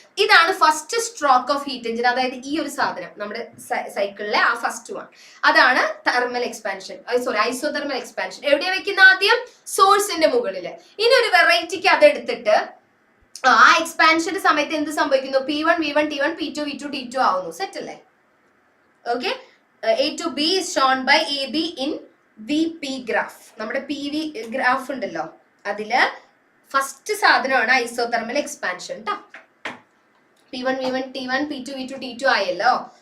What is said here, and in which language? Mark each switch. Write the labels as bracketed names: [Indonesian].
[Malayalam] ഇതാണ് first stroke of heat engine. അതായത് ഈ ഒരു സാധനം നമ്മുടെ സൈക്കിളിലെ ആ ഫസ്റ്റ് വൺ, അതാണ് തെർമൽ എക്സ്പാൻഷൻ, ഐസോതെർമൽ എക്സ്പാൻഷൻ. എവിടെയാ വെക്കുന്ന? ആദ്യം സോഴ്സിന്റെ മുകളിൽ. ഇനി ഒരു വെറൈറ്റിക്ക് അതെടുത്തിട്ട് ആ എക്സ്പാൻഷന്റെ സമയത്ത് എന്ത് സംഭവിക്കുന്നു? P1 V1 T1 P2 V2 T2 ആവുന്നു. സെറ്റ് അല്ലേ? Okay, [English] A to B is shown by AB in VP [Malayalam] graph. നമ്മുടെ PV ഗ്രാഫ് ഉണ്ടല്ലോ, അതില് ഫസ്റ്റ് സാധനമാണ് ഐസോതെർമൽ എക്സ്പാൻഷൻ ട്ടോ. P1 V1 T1 P2 V2 T2 ആയല്ലോ.